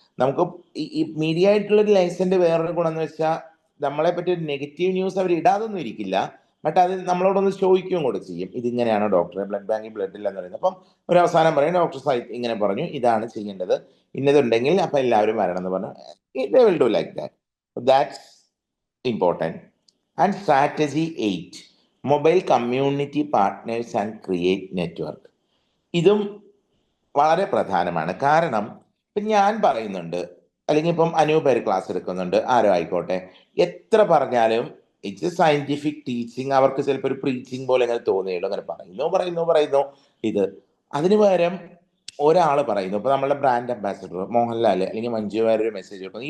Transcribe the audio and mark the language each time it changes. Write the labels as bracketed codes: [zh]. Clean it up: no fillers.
[ml] നമുക്ക് ഈ മീഡിയ ആയിട്ടുള്ള ഒരു ലൈസൻസിന്റെ വേറൊരു ഗുണം എന്ന് വെച്ചാൽ നമ്മളെ പറ്റി ഒരു നെഗറ്റീവ് ന്യൂസ് അവർ ഇടാതൊന്നും ഇരിക്കില്ല. ബട്ട് അത് നമ്മളോടൊന്ന് ചോദിക്കുകയും കൂടെ ചെയ്യും, ഇതിങ്ങനെയാണോ ഡോക്ടറെ, ബ്ലഡ് ബാങ്കിൽ ബ്ലഡ് ഇല്ലെന്ന് പറയുന്നത്. അപ്പം ഒരു അവസാനം പറയും, ഡോക്ടർ സൈറ്റ് ഇങ്ങനെ പറഞ്ഞു, ഇതാണ് ചെയ്യേണ്ടത്, ഇന്നതുണ്ടെങ്കിൽ അപ്പൊ എല്ലാവരും വരണം എന്ന് പറഞ്ഞു. [en] they will do like that. That's important. And strategy 8, mobile community partners and create network. [ml] ഇതും വളരെ പ്രധാനമാണ്. കാരണം ഇപ്പം ഞാൻ പറയുന്നുണ്ട്, അല്ലെങ്കിൽ ഇപ്പം അനൂപേര് ക്ലാസ് എടുക്കുന്നുണ്ട്, ആരോ ആയിക്കോട്ടെ, എത്ര പറഞ്ഞാലും [en] It's a scientific teaching. [ml] അവർക്ക് ചിലപ്പോൾ ഒരു പ്രീച്ചിങ് പോലെ അങ്ങനെ തോന്നിയുള്ളൂ, അങ്ങനെ പറയുന്നു ഇത്. അതിന് പകരം ഒരാൾ പറയുന്നു, ഇപ്പൊ നമ്മളുടെ ബ്രാൻഡ് അംബാസിഡർ മോഹൻലാൽ അല്ലെങ്കിൽ മഞ്ജു വാര്യർ ഒരു മെസ്സേജ് കൊടുക്കുന്നു.